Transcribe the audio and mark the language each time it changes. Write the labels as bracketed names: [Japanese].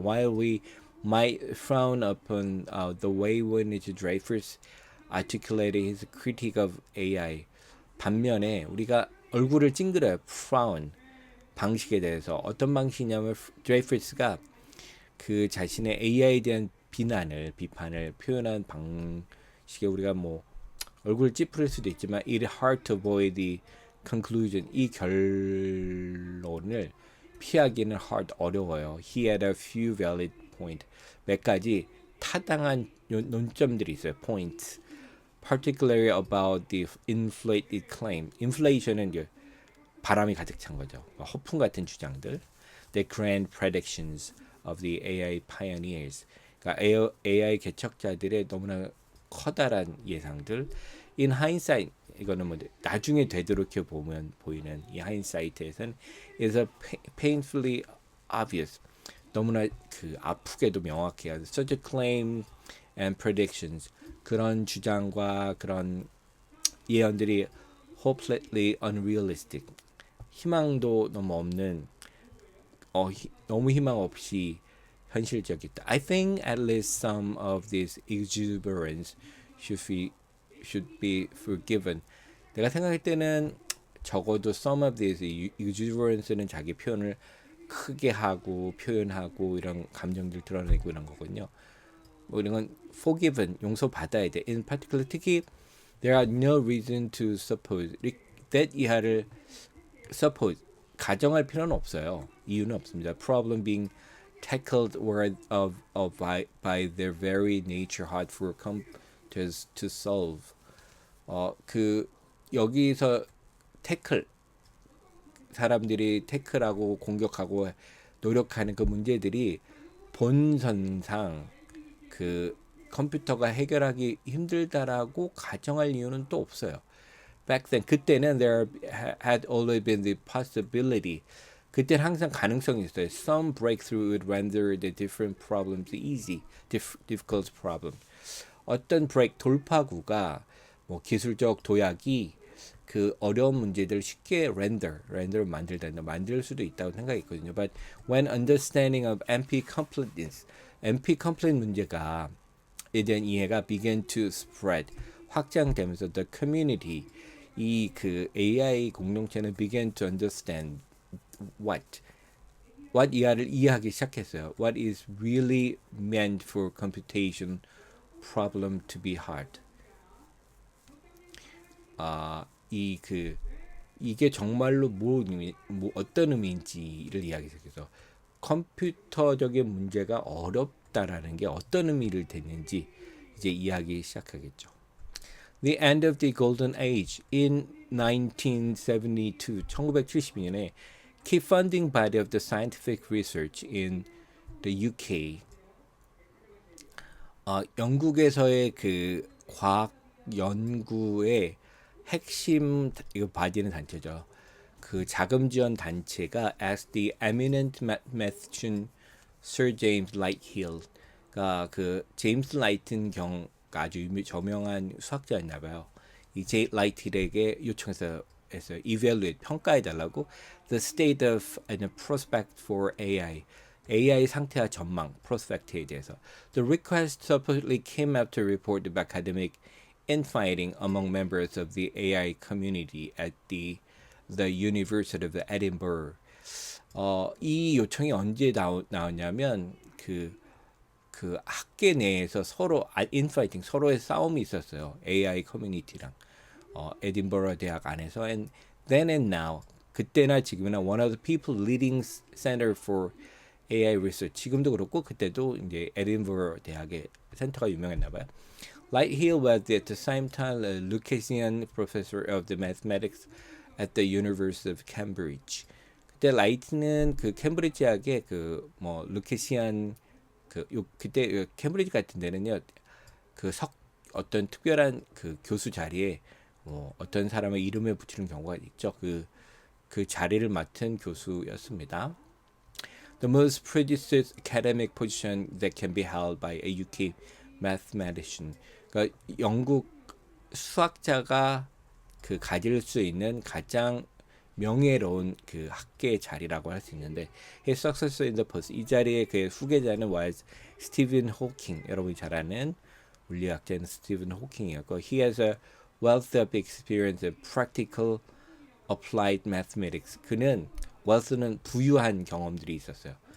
[English] While we might frown upon the way in which Dreyfus articulated his critique of AI, [Korean] 반면에 우리가 얼굴을 찡그려요. frown, 방식에 대해서. 어떤 방식이냐면 드레이퍼스가 그 자신의 AI에 대한 비판을 표현한 방식에 우리가 뭐 얼굴을 찌푸릴 수도 있지만 [English] it hard to avoid the conclusion, [Korean] 이 결론을 피하기는 hard, 어려워요. [English] He had a few valid point, [Korean] 몇 가지 타당한 논점들이 있어요. [English] points, particularly about the inflated claim. [Korean] inflation은 이제 바람이 가득 찬 거죠. 허풍 같은 주장들. [English] The grand predictions of the AI pioneers. [Korean] 그러니까 AI 개척자들의 너무나 커다란 예상들. [English] In hindsight, [Korean] 이거는 뭐 나중에 되돌이켜 보면 보이는 이 hindsight에서는 [English] is a painfully obvious. [Korean] 너무나 그 아프게도 명확해요. [English] Such a claim and predictions. [Korean] 그런 주장과 그런 예언들이 [English] hopelessly unrealistic. [Korean] 희망도 너무 없는 너무 희망 없이 현실적이다. [English] I think at least some of this exuberance should be forgiven. [Korean] 내가 생각할 때는 적어도 [English] some of this exuberance [Korean] 는 자기 표현을 크게 하고 표현하고 이런 감정들 드러내고 이런 거거든요. 뭐 이런 건 forgiven 용서받아야 돼. [English] In particular [Korean] 특히 [English] there are no reason to suppose that 이하를 suppose [Korean] 가정할 필요는 없어요. 이유는 없습니다. [English] Problem being tackled were by their very nature hard for computers to solve. [Korean] 그 여기서 태클 사람들이 태클하고 공격하고 노력하는 그 문제들이 본선상 그 컴퓨터가 해결하기 힘들다라고 가정할 이유는 또 없어요. [English] Back then [Korean] 그때는 [English] there had always been the possibility. [Korean] 그때는 항상 가능성이 있어요. [English] Some breakthrough would render the different problems easy, difficult problem. [Korean] 어떤 돌파구가 뭐 기술적 도약이 그 어려운 문제들을 쉽게 render를 만들 수도 있다고 생각했거든요. [English] But when understanding of NP completeness, NP complete [Korean] 문제가 에 대한 이해가 [English] began to spread, [Korean] 확장되면서 [English] the community, [Korean] 이 그 AI 공동체는 [English] began to understand what [Korean] 이하를 이해하기 시작했어요. [English] What is really meant for computation problem to be hard. [Korean] 이게 정말로 어떤 의미인지를 이야기 시작해서 컴퓨터적인 문제가 어렵다라는 게 어떤 의미를 댔는지 이제 이야기 시작하겠죠. [English] The end of the golden age in 1972, [Korean] 1972년에 [English] key funding body of the scientific research in the UK, [Korean] 영국에서의 그 과학 연구의 핵심 이거 바디는 단체죠. 그 자금 지원 단체가 [English] as the eminent mathematician Sir James Lighthill, [Korean] 가 그 제임스 라이튼 아주 저명한 수학자였나 봐요. 이 라이트힐에게 요청해서 evaluate 평가해 달라고 [English] the state of and prospect for AI [Korean] 상태와 전망 prospect에 대해서. [English] The request supposedly came after a report of academic infighting among members of the AI community at the University of Edinburgh. [Korean] 이 요청이 언제 나왔냐면 그 학계 내에서 서로 인파이팅 서로의 싸움이 있었어요. AI 커뮤니티랑 에딘버러 대학 안에서 [English] and then and now [Korean] 그때나 지금이나 [English] one of the people leading center for AI research [Korean] 지금도 그렇고 그때도 이제 에딘버러 대학의 센터가 유명했나 봐요. [English] Lighthill was at the same time a Lucasian professor of the mathematics at the University of Cambridge. [Korean] 그때 라이트는 그 캠브리지 대학의 그 뭐 루케시안 그때 캠브리지 같은 데는요 그 어떤 특별한 그 교수 자리에 뭐 어떤 사람의 이름을 붙이는 경우가 있죠. 그 자리를 맡은 교수였습니다. [English] The most prestigious academic position that can be held by a UK mathematician. [Korean] 그러니까 영국 수학자가 그 가질 수 있는 가장 명예로운 그 학계의 자리라고 할 수 있는데 [English] his successor in the post [Korean] 이 자리에 그의 후계자는 [English] was Stephen Hawking [Korean] 여러분이 잘 아는 물리학자인 스티븐 호킹이었고 [English] he has a wealth of experience in practical applied mathematics [Korean] 그는 wealth는 부유한 경험들이 있었어요.